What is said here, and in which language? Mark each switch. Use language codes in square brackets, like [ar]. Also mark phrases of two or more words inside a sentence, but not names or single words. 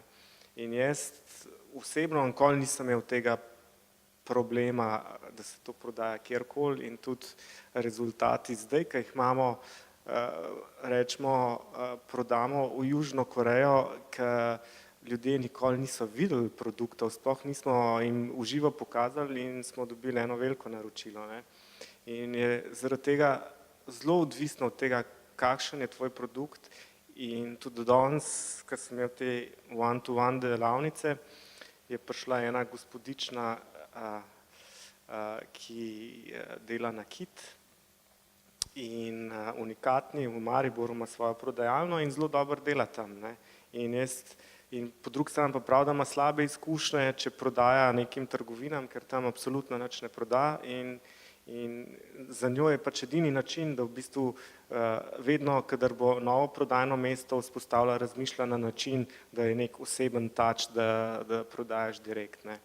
[sl] In jaz osebno nikoli nisem imel tega problema, da se to prodaja kjerkoli in tudi rezultati zdaj, ki jih imamo, rečemo, prodamo v Južno Korejo, ki ljudje nikoli niso videli produktov, sploh nismo jim v živo pokazali in smo dobili eno veliko naročilo, ne. In je zaradi tega zelo odvisno od tega, kakšen je tvoj produkt in tudi danes, ko sem imel te one-to-one delavnice, je prišla ena gospodična, ki dela nakit in unikatni v Mariboru ima svojo prodajalno in zelo dobro dela tam, ne. In po drugi strani pa prav, da ima slabe izkušnje, če prodaja nekim trgovinam, ker tam absolutno nič ne proda in za njo je pač edini način, da v bistvu vedno, kadar bo novo prodajno mesto vzpostavila, razmišlja na način, da je nek oseben touch, da prodajaš direkt, ne.